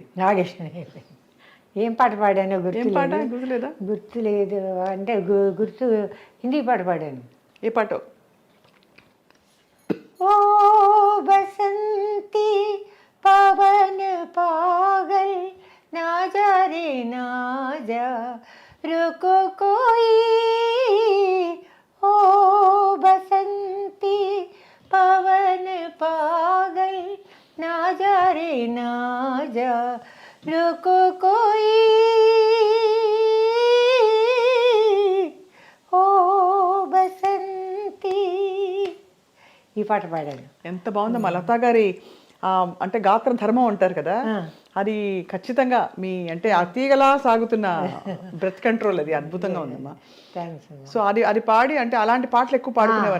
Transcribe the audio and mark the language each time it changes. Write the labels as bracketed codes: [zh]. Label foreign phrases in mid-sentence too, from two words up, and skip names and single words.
[te] ఏం పాట పాడానో గుర్తులేదు. అంటే గుర్తు హిందీ పాట పాడాను. ఏ పాటో? [hi] ओ बसंती पवन पागल ना जा रे ना जा रुको कोई ओ बसंती पवन पागल ना जा रे ना जा रुको कोई ओ बसंती. [te] ఈ పాట పాడాను. ఎంత బాగుందమ్మా లతా గారి అంటే గాత్ర ధర్మం అంటారు కదా, అది ఖచ్చితంగా మీ అంటే అతీగలా సాగుతున్న [en] breath control, [te] అది అద్భుతంగా ఉందమ్మా. సో అది పాడి అంటే అలాంటి పాటలు ఎక్కువ పాడుకునేవారు